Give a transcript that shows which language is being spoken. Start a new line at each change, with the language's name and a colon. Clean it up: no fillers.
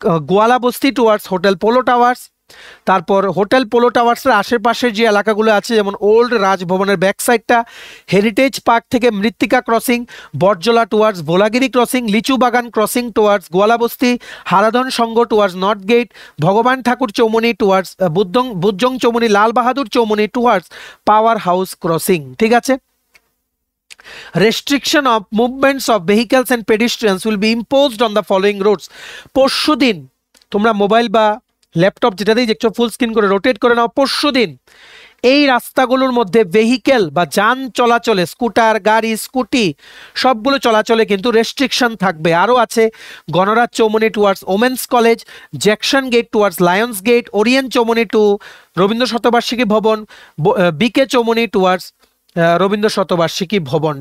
Bangla: গোয়ালাবস্তি towards hotel polo towers, তারপর hotel polo টাওয়ার্সের আশেপাশের যে এলাকাগুলো আছে যেমন ওল্ড রাজভবনের ব্যাক সাইডটা, হেরিটেজ পার্ক থেকে মৃত্তিকা ক্রসিং, বটজলা টুয়ার্ডস ভোলাগিরি ক্রসিং, লিচু বাগান ক্রসিং টুয়ার্ডস গোয়ালাবস্তি, হারাধন সংঘ টুয়ার্ডস নর্থ গেট, ভগবান ঠাকুর Chaumoni towards বুদ্ধং Chaumoni, Lal Bahadur Chaumoni towards power house crossing. ঠিক আছে,
English: restriction of movements of vehicles and pedestrians will be imposed on the following roads।
Bangla: পরশুদিন তোমরা মোবাইল বা ল্যাপটপ যেটাতেই দেখছো ফুল স্ক্রিন করে রোটেট করে নাও, পরশুদিন এই রাস্তাগুলোর মধ্যে ভেহিকেল বা যান চলাচলে, স্কুটার, গাড়ি, স্কুটি সবগুলো চলাচলে কিন্তু রেস্ট্রিকশন থাকবে। আরও আছে গণরাজ Chaumoni towards women's college, Jackson gate towards Lions gate, Orient Chaumoni two Rabindra শতবার্ষিকী ভবন, বিকে চৌমনি টুয়ার্ডস রবীন্দ্র শতবার্ষিকী ভবন।